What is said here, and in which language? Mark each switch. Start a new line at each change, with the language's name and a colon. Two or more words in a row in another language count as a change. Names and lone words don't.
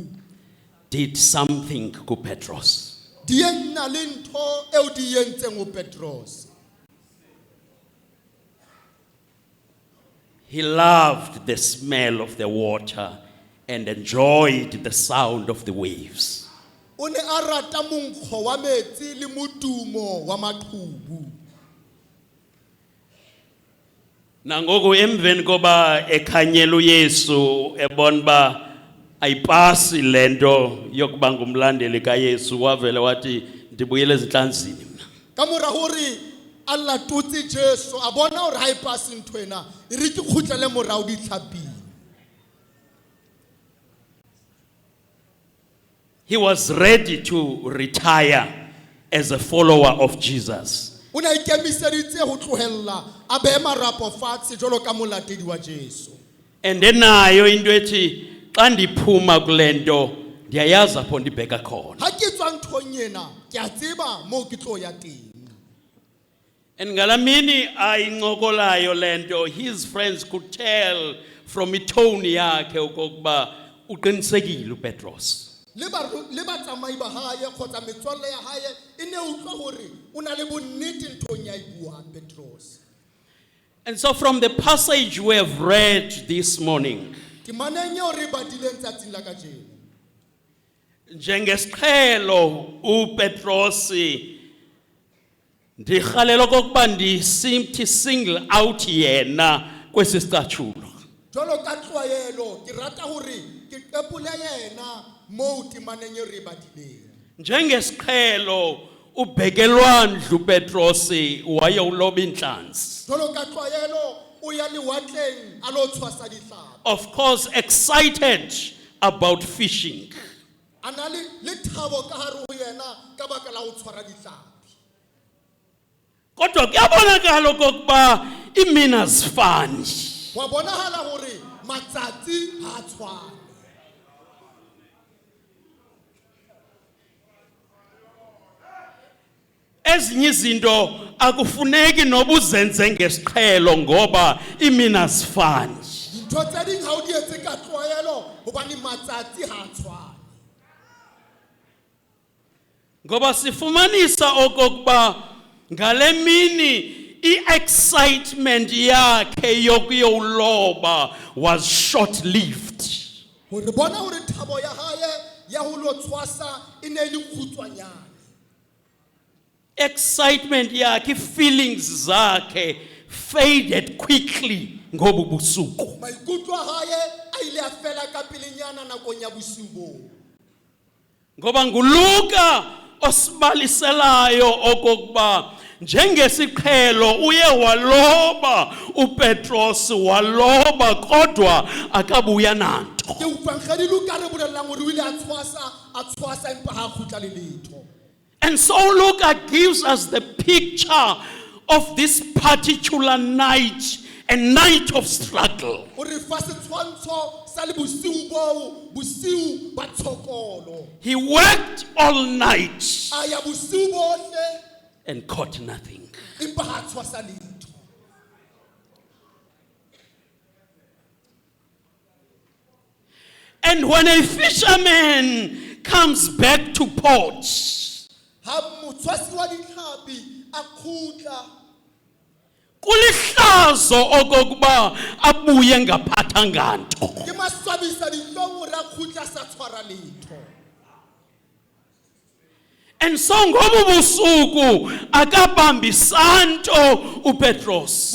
English: did something to Petros.
Southern Sotho: di enna le ntho eo di entseng o Petros.
English: He loved the smell of the water and enjoyed the sound of the waves.
Southern Sotho: O ne a rata monkgo wa metsi le modumo wa maqhubu.
Xhosa: Nangoku emveni koba ekhanyela uYesu ebona ba ayipasi lento yokuba ngumlandeli kaYesu wavele wathi ndibuyele ezinhlanzini mina.
Southern Sotho: ka mora hore a latotse Jesu a bona hore ha e passe ntho ena e re ke kgutlele morao ditlhaping.
English: He was ready to retire as a follower of Jesus.
Southern Sotho: O ne a ikemiseditse ho tlohella a behe marapo fatshe jwalo ka molatedi wa Jesu.
Xhosa: And enayo into ethi xa ndiphuma kule nto ndiyayazi apho ndibheka khona.
Southern Sotho: Ha ke tswa nthong ena ke a tseba moo ke tlo ya teng.
Xhosa: And ngalamini ayincokolayo lento,
English: his friends could tell from
Xhosa: itone yakhe okokuba uqinisekile uPetros.
Southern Sotho: Le ba tsamai ba hae khotsa metswalle ya hae e ne utlwa hore o na le bonnete nthong ya buang Petros.
English: And so from the passage we have read this morning,
Southern Sotho: Ke manenye hore ba dileng tsatsing la kajeno.
Xhosa: njengesiqhelo uPetros ndikhalela okokuba ndisimthi
English: single out
Xhosa: yena kwesi sicathulo.
Southern Sotho: Jwalo ka tlwaelo ke rata hore ke qepole yena moo timanenye re ba dileng.
Xhosa: Njengesiqhelo ubhekelwandlu uPetros waye uloba inhlanzi.
Southern Sotho: Jwalo ka tlwaelo o ya lewatleng a lo tshwasa dihlapa.
English: Of course excited about fishing.
Southern Sotho: Ana le thabo ka hare ho yena ka baka la ho tshwara dihlapa.
Xhosa: Kodwa kuyabonakala okokuba imini azifani.
Southern Sotho: Wa bonahala hore matsatsi ha tshwane.
Xhosa: Ezinye izinto akufuneki noba uzenze ngesiqhelo ngoba imini azifani.
Southern Sotho: Dintho tse ding ha o di etse ka tlwaelo hobane matsatsi ha tshwane.
Xhosa: Ngoba sifumanisa okokuba ngale mini i-excitement yakhe yokuyoloba
English: was short-lived.
Southern Sotho: Hore bona hore thabo ya hae ya ho lo tshwasa e ne le kgutshwanyane.
Xhosa: Excitement yakhe, feelings zakhe
English: faded quickly
Xhosa: ngobu busuku.
Southern Sotho: Maikutlo a hae a ile a fela ka pelenyana nakong ya bosiu boo.
Xhosa: Ngoba nguLuka osibaliselayo okokuba njengesiqhelo uye waloba uPetros waloba kodwa akabuya nanto.
Southern Sotho: Ke utlwankgedi Luka re bolelang hore o ile a tshwasa empa ha kgutla le letho.
English: And so Luka gives us the picture of this particular night, a night of struggle.
Southern Sotho: O re fa setshwantsho sa le bosiu boo, bosiu ba tshokolo.
English: He worked all night
Southern Sotho: A ya bosiu bohle
English: and caught nothing.
Southern Sotho: empa ha tshwasa letho.
English: And when a fisherman comes back to port,
Southern Sotho: Ha motshwasi wa ditlhapi a kgutla
Xhosa: kulihlazo okokuba abuye ngaphathanga nto.
Southern Sotho: ke maswabisa dihlong hore a kgutla sa tshwara letho.
English: And so
Xhosa: ngobu busuku akabambi santo uPetros.